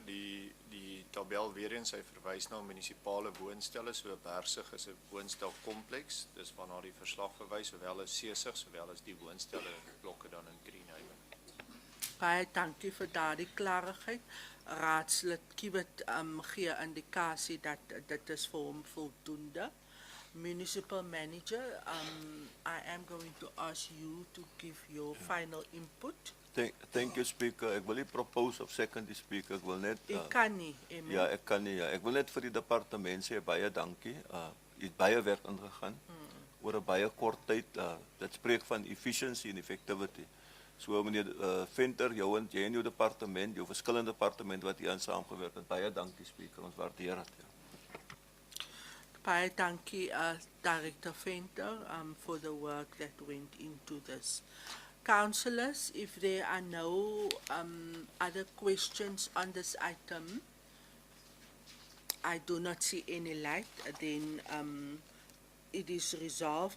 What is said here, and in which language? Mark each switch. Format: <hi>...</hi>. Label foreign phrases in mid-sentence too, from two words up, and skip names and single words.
<af>Die tabel weer eens, hy verwys na munisipale woonstelle, so Bergsig is 'n woonstelkompleks. Dis waarna die verslag verwys, sowel as Seesig, sowel as die woonstelle blokke dan in Greenhaven. Baie dankie vir daardie klarigheid. Raadslid Kiewit gee indikasie dat dit is vir hom voldoende.</af> <en>Municipal Manager, I am going to ask you to give your final input. Thank you, Speaker.</en> <af>Ek wil nie propose of second die Speaker. Ek wil net... Ek kan nie, amen. Ja, ek kan nie, ja. Ek wil net vir die departement sê, baie dankie. Jy het baie werk ingegaan, oor 'n baie kort tyd. Dit spreek van efficiency en effectivity. So, meneer Venter, jy en jou departement, jou verskillende departement wat hier aan saamgewerk het, baie dankie, Speaker. Ons waardeer dit, ja. Baie dankie, Director Venter,</af> <en>for the work that went into this. Councillors, if there are no other questions on this item, I do not see any light, then it is resolved.</en>